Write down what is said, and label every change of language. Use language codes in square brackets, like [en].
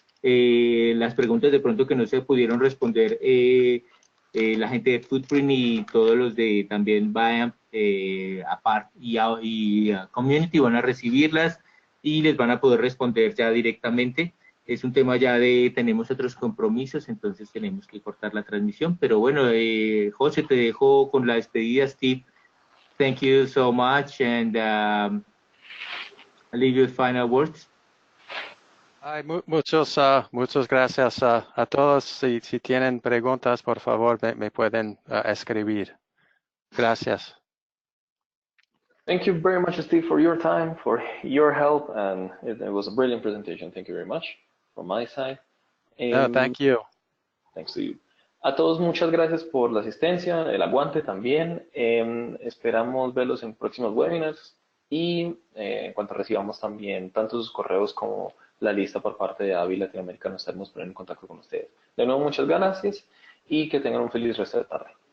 [es] Las preguntas de pronto que no se pudieron responder la gente de Footprint y todos los de también Biamp aparte y Community van a recibirlas y les van a poder responder ya directamente. Es un tema ya tenemos otros compromisos, entonces tenemos que cortar la transmisión, pero bueno, José, te dejo con la despedida. [en] Steve, thank you so much, and I'll leave you with final words. [es] Ay, muchas gracias a todos. Si tienen preguntas, por favor, me pueden escribir. Gracias. [en] Thank you very much, Steve, for your time, for your help, and it was a brilliant presentation. Thank you very much from my side. Thank you. Thanks to you. [es] A todos, muchas gracias por la asistencia, el aguante también. Esperamos verlos en próximos webinars y en cuanto recibamos también tanto sus correos como la lista por parte de AVI Latinoamérica, nos estaremos poniendo en contacto con ustedes. De nuevo, muchas gracias y que tengan un feliz resto de tarde.